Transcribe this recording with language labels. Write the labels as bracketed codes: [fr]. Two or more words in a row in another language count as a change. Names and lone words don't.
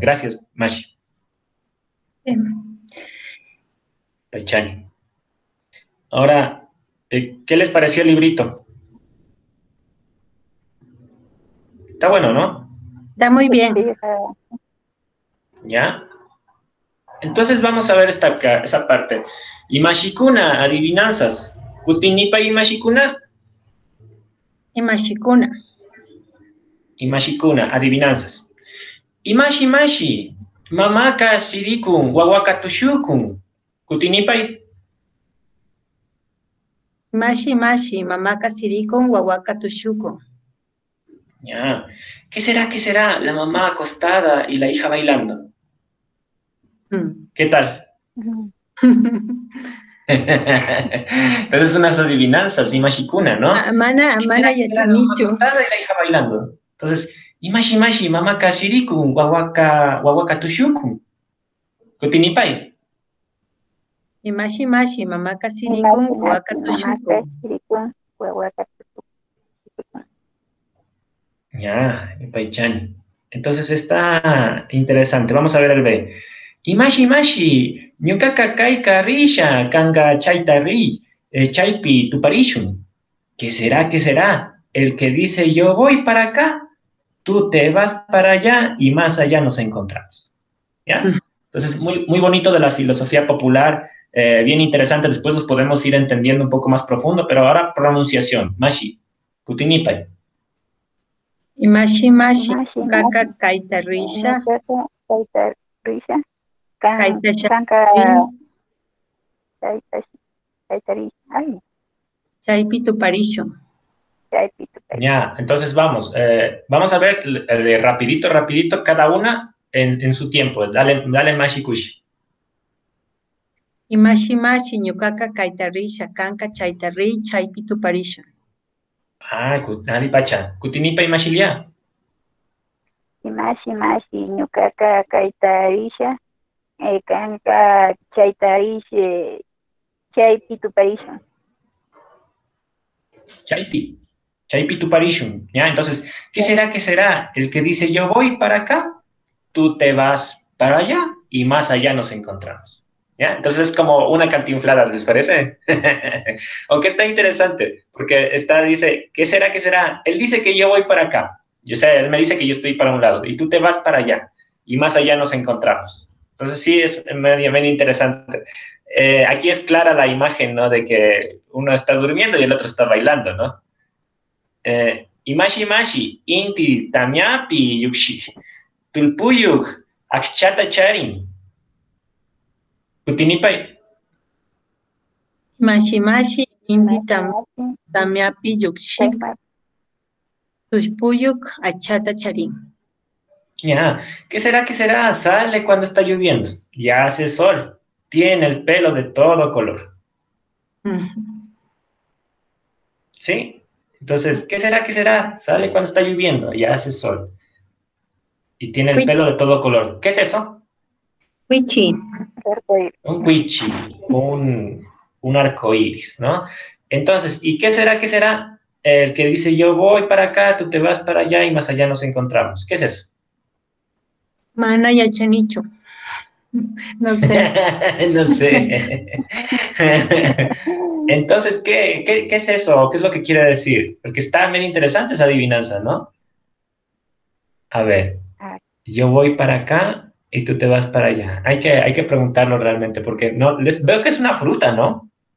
[es] Gracias, Mashi. Paichani. Ahora, ¿qué les pareció el librito? Está bueno, ¿no? Está muy bien. ¿Ya? Entonces vamos a ver esa parte. [qu] Imashikuna, adivinanzas. ¿Kutinipa Imashikuna? Imashikuna. Imashikuna, adivinanzas. Imashi, mamaka shirikun, wawaka tushukun. ¿Kutinipai? Mashi, mamaka sirikun, wawaka tushukun. [es] Ya. ¿Qué será? La mamá acostada y la hija bailando. ¿Qué tal? Ujú. Entonces unas adivinanzas, imashikuna, ¿no? ¿Qué será [qu] Mana [es] que será la mamá [qu] yachanichu. [es] acostada y la hija bailando? Entonces, [qu] imashi, mamá kashirikun, wawaka tushukun, kutinipay. Imashi, mamá kasirikun, Imashi, waka mashi, tushuko. mamaka, shirikun, huehueca, tutucun. [es] Ya, Paichani. Entonces está interesante. Vamos a ver el B. [qu] Imashi, ñukaka kaika risha, kanga chaita ri, chaipi tuparishun. [es] ¿Qué será? ¿Qué será? El que dice yo voy para acá, tú te vas para allá y más allá nos encontramos. ¿Ya? Entonces, muy bonito de la filosofía popular, bien interesante. Después los podemos ir entendiendo un poco más profundo, pero ahora pronunciación. [qu] Mashi, kutinipai. Imashi, Imashi, kaka mashi, kaitarisha, ñukaka, kaita, risha, kaitasha, kanka, kaita, kaita, risha, ay, chaipi tuparisho. chaypi, tuparisha. [es] Ya, entonces vamos a ver rapidito, cada una en su tiempo. Dale Mashi Kushi. [qu] Imashi, ñukaka kaitarisha, kanka chaitari, chaipi tuparisho. Ah, Ali Pacha. Kutinipa y Mashilia. Imashi, ñukaka, kaita, risha, kanka, chayta, risha, chaypi, tuparisha. Chaipi Tuparishun. [es] ¿Ya? Entonces, ¿qué será? ¿Qué será? El que dice yo voy para acá, tú te vas para allá y más allá nos encontramos. ¿Ya? Entonces es como una cantinflada, ¿les parece? Aunque está interesante, porque dice, ¿qué será? ¿Qué será? Él dice que yo voy para acá. Yo sé, él me dice que yo estoy para un lado y tú te vas para allá y más allá nos encontramos. Entonces sí es medio interesante. Aquí es clara la imagen, ¿no? De que uno está durmiendo y el otro está bailando, ¿no? [qu] Imashi, inti, tamiapi, yukshi, tulpuyuk, akchata charin, kutinipay. Mashi, indi Mashi, tamiapi yukshik, chayma, tushpuyuk, achata charin. [es] Ya, ¿qué será? ¿Qué será? Sale cuando está lloviendo y hace sol. Tiene el pelo de todo color. ¿Sí? Entonces, ¿qué será? ¿Qué será? Sale cuando está lloviendo y hace sol. Y tiene el pelo de todo color. ¿Qué es eso? [qu] Wichi. [es] arcoíris. Un cuichi, un arco iris, ¿no? Entonces, ¿y qué será? ¿Qué será? El que dice yo voy para acá, tú te vas para allá y más allá nos encontramos. ¿Qué es eso? [qu] Mana yachanichu. [es] No sé. No sé. Entonces, ¿qué es eso? ¿Qué es lo que quiere decir? Porque está medio interesante esa adivinanza, ¿no? A ver, Ah, yo voy para acá y tú te vas para allá. Hay que preguntarlo realmente, porque no, veo que es una fruta, ¿no?